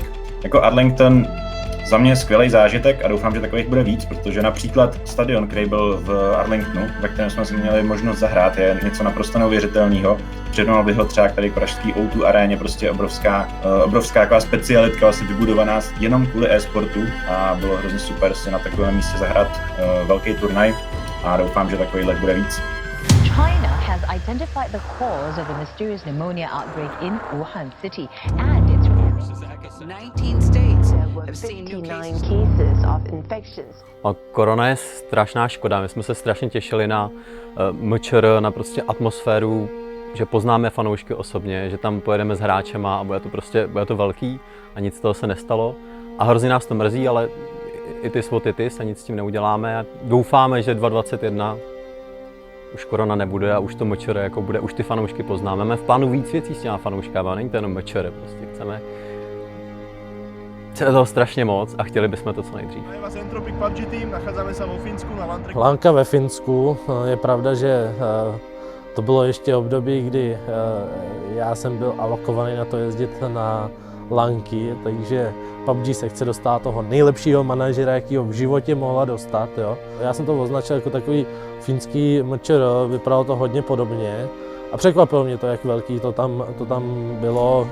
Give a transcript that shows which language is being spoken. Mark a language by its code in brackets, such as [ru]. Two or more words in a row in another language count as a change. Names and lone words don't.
[cs] Jako Arlington za mě skvělý zážitek a doufám, že takových bude víc, protože například stadion, který byl v Arlingtonu, ve kterém jsme si měli možnost zahrát, je něco naprosto neuvěřitelného. Přirovnal bych ho třeba k tady pražský O2 aréně, prostě obrovská taková specialitka, vlastně vybudovaná jenom kvůli e-sportu a bylo hrozně super si na takovém místě zahrát velký turnaj a doufám, že takovýhle bude víc. [en] China has identified the cause of the mysterious pneumonia outbreak in Wuhan city and its 19 states have seen new cases of infections. [cs] A korona je strašná škoda. My jsme se strašně těšili na MČR, na prostě atmosféru, že poznáme fanoušky osobně, že tam pojedeme s hráčema a bude to velký a nic z toho se nestalo. A hrozně nás to mrzí, ale [en] itis what itis [cs] a nic s tím neuděláme. A doufáme, že 2021 už korona nebude a už to MČR jako bude, už ty fanoušky poznáme. Máme v plánu víc věcí s těma fanouškama, není to jenom MČR, prostě chceme toho strašně moc a chtěli bychom to co nejdřív. [sk] Entropic PUBG Team, nachádzame sa vo Fínsku na Landreku. [cs] Lanka ve Finsku, je pravda, že to bylo ještě období, kdy já jsem byl alokovaný na to jezdit na lanky, takže PUBG se chce dostat toho nejlepšího manažera, jakýho v životě mohla dostat. Jo. Já jsem to označil jako takový finský MČR, vypadalo to hodně podobně a překvapilo mě to, jak velký to tam bylo.